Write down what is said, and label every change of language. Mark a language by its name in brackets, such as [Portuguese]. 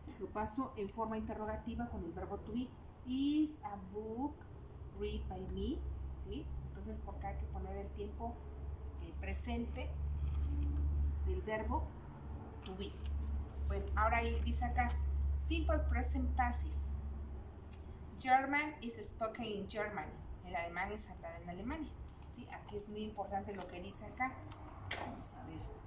[Spanish] Lo paso en forma interrogativa con el verbo to be. [English] Is a book read by me? [Spanish] ¿Sí? Entonces, porque hay que poner el tiempo presente del verbo to be. Bueno, ahora dice acá, [English] simple present passive. German is spoken in Germany. [Spanish] El alemán es hablado en Alemania. ¿Sí? Aquí es muy importante lo que dice acá. Vamos a ver.